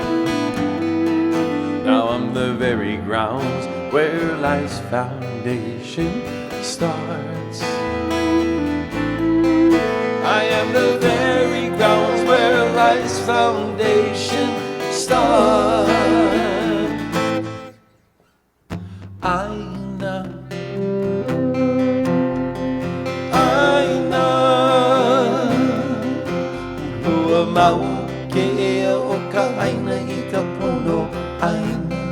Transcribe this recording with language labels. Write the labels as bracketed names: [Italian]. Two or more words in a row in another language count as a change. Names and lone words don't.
[English] Now I'm the very grounds where life's foundation starts. I am the very grounds where life's foundation starts. [Hawaiian] Ina, Ina, Lua mau ke ea o ka aina I ka pono Ina.